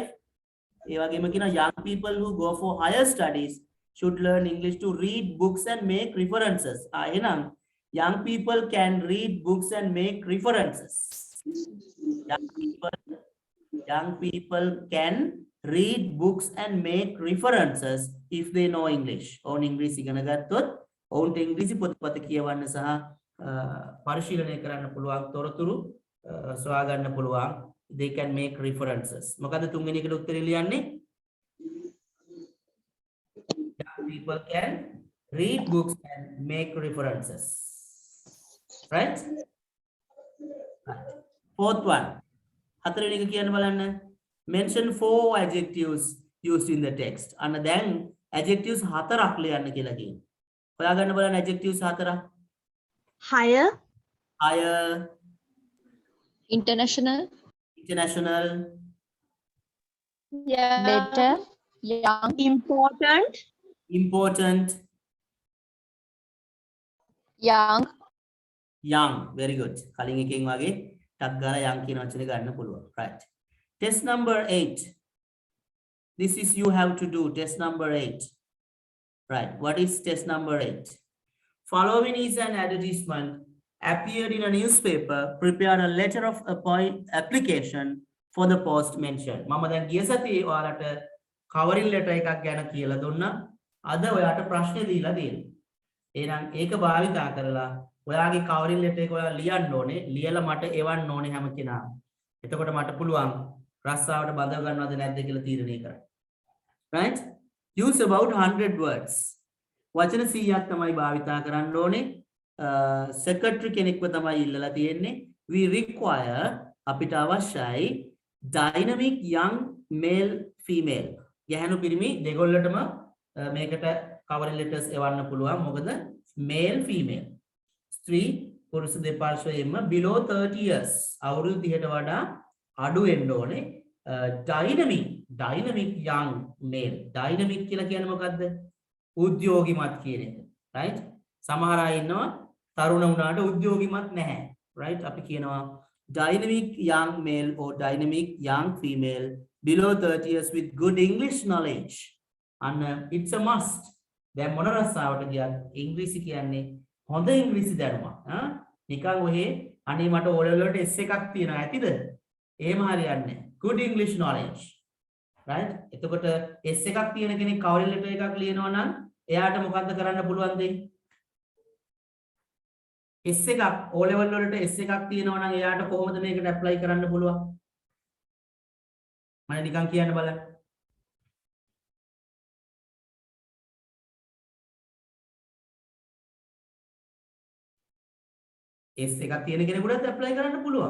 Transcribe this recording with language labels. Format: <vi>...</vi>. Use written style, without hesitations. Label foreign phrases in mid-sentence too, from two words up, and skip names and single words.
<en>Young people who go for higher studies should learn English to read books and make references. Young people can read books and make references. Young people can read books and make references if they know English. On English</en> <si>ඉගෙන ගත්තොත් ඔවුන්ට ඉංග්‍රීසි පොත්පත කියවන්න සහ පරිශීලනය කරන්න පුළුවන් තොරතුරු සොයා ගන්න පුළුවන්.</si> <en>They can make references.</en> <si>මොකද තුන්වෙනි එකට උත්තරේ ලියන්නේ?</si> <en>Young people can read books and make references. Right? Fourth one.</en> <si>හතරවෙනි එක කියන්න බලන්න.</si> <en>Mention 4 adjectives used in the text.</en> <si>අන්න දැන් adjectives 4ක් ලියන්න කියලා කියනවා. හොයාගන්න බලන්න adjectives 4ක්.</si> <en>Higher. Higher. International. Yeah. Better. Young. Important. Young. Very good.</en> <si>කලින් එකෙන් වගේ ටක් ගාලා young කියන වචනේ ගන්න පුළුවන්.</si> <en>Right. Test number 8. This is you have to do test number 8. Right. What is test number 8? Following is an advertisement appeared in a newspaper. Prepare a letter of application for the post mentioned.</en> <si>මම දැන් ගිය සතියේ ඔයාලට</si> <en>cover letter</en> <si>එකක් ගැන කියලා දුන්නා. අද ඔයාට ප්‍රශ්නේ දීලා දෙනවා. එහෙනම් ඒක භාවිතා කරලා ඔයාගේ</si> <en>cover letter</en> <si>එක ඔයා ලියන්න ඕනේ. ලියලා මට එවන්න ඕනේ හැම කෙනාම. එතකොට මට පුළුවන් රස්සාවට බඳව ගන්නවද නැද්ද කියලා තීරණය කරන්න.</si> <en>Right? Use about 100 words.</en> <si>වචන 100ක් තමයි භාවිතා කරන්න ඕනේ. Secretary කෙනෙක්ව තමයි ඉල්ලලා තියෙන්නේ.</si> <en>We require</en> <si>අපිට අවශ්‍යයි</si> <en>dynamic young male female.</en> <si>ගැහැණු පිරිමි දෙගොල්ලටම මේකට</si> <en>cover letters</en> <si>එවන්න පුළුවන්. මොකද</si> <en>male female.</en> <si>ස්ත්‍රී පුරුෂ දෙපාර්ශ්වයෙන්ම</si> <en>below 30 years.</en> <si>අවුරුදු 30ට වඩා අඩු වෙන්න ඕනේ.</si> <en>dynamic young male.</en> <si>dynamic කියලා කියන්නේ මොකද්ද? උද්‍යෝගිමත් කියන එක. right? සමහර අය ඉන්නවා තරුණ වුණාට උද්‍යෝගිමත් නැහැ.</si> <en>right?</en> <si>අපි කියනවා</si> <en>dynamic young male or dynamic young female below 30 years with good English knowledge. And it's a must.</en> <si>දැන් මොන රස්සාවට ගියත් ඉංග්‍රීසි කියන්නේ හොඳ ඉංග්‍රීසි දැනුමක්. නිකන් ඔහේ අනේ මට</si> <en>O level</en> <si>වලට S එකක් තියෙනවා ඇතිද? එහෙම හරියන්නේ නැහැ.</si> <en>Good English knowledge. right?</en> <si>එතකොට S එකක් තියෙන කෙනෙක්</si> <en>cover letter</en> <si>එකක් ලියනවා නම් එයාට මොකද්ද කරන්න පුළුවන්ද? S එකක්</si> <en>O level</en> <si>වලට S එකක් තියෙනවා නම් එයාට කොහොමද මේකට ඇප්ලයි කරන්න පුළුවන්? මම නිකන් කියන්න බලන්න. S එකක් තියෙන කෙනෙකුට ඇප්ලයි කරන්න පුළුවන්.</si>